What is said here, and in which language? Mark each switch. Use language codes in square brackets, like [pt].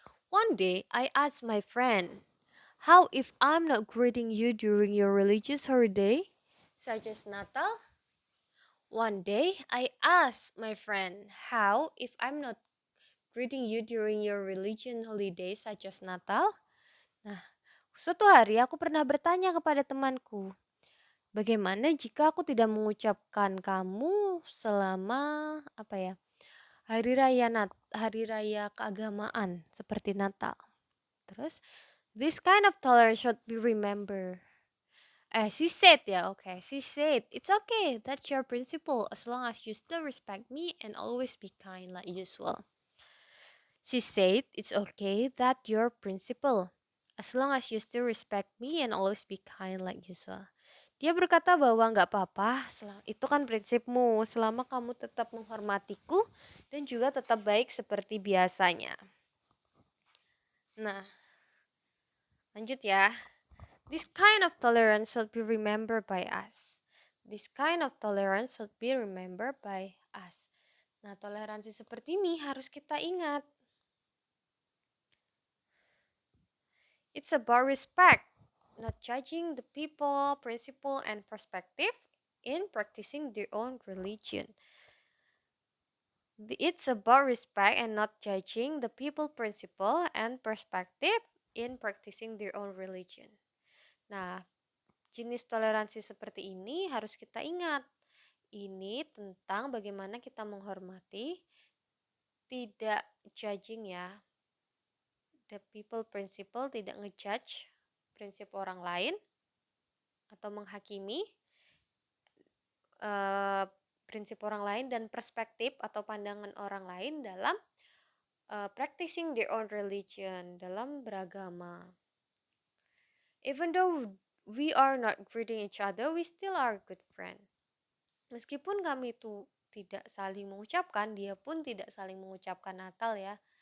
[en] One day, I asked my friend, "How if I'm not greeting you during your religious holiday, such as Natal?" One day, I asked my friend, "How if I'm not greeting you during your religion holiday such as Natal?" [id] Nah, suatu hari aku pernah bertanya kepada temanku, bagaimana jika aku tidak mengucapkan kamu selama hari raya keagamaan seperti Natal. [en] Terus, this kind of tolerance should be remembered. She said, it's okay, that's your principle, as long as you still respect me and always be kind like usual. She said, it's okay, that your principle, as long as you still respect me and always be kind like usual. [id] Dia berkata bahwa nggak apa-apa, itu kan prinsipmu, selama kamu tetap menghormatiku dan juga tetap baik seperti biasanya. Nah, lanjut ya. [en] This kind of tolerance should be remembered by us. This kind of tolerance should be remembered by us. [id] Nah, toleransi seperti ini harus kita ingat. [en] It's about respect, not judging the people, principle, and perspective in practicing their own religion. It's about respect and not judging the people, principle, and perspective in practicing their own religion. [id] Nah, jenis toleransi seperti ini harus kita ingat. Ini tentang bagaimana kita menghormati, tidak judging ya. [en] The people principle, [id] tidak ngejudge prinsip orang lain atau menghakimi prinsip orang lain dan perspektif atau pandangan orang lain dalam [en] practicing their own religion, [id] dalam beragama. [en] Even though we are not greeting each other, we still are good friend. [id] Meskipun kami itu tidak saling mengucapkan, dia pun tidak saling mengucapkan Natal ya.